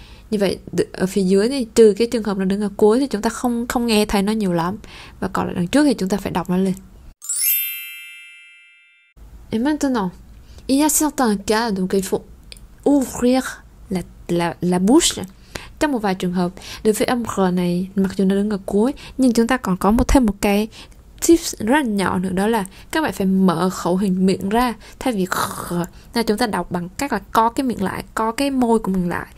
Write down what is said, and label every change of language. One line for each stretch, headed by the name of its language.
Vietnamese: Như vậy ở phía dưới thì trừ cái trường hợp nó đứng ở cuối thì chúng ta không nghe thấy nó nhiều lắm, và còn lại đằng trước thì chúng ta phải đọc nó lên.
French: Et maintenant, il y a certains cas donc il faut ouvrir la bouche.
Vietnamese: Trong một vài trường hợp, đối với âm R này mặc dù nó đứng ở cuối nhưng chúng ta còn có thêm một cái tips rất là nhỏ nữa, đó là các bạn phải mở khẩu hình miệng ra thay vì là chúng ta đọc bằng cách là co cái miệng lại, co cái môi của mình lại.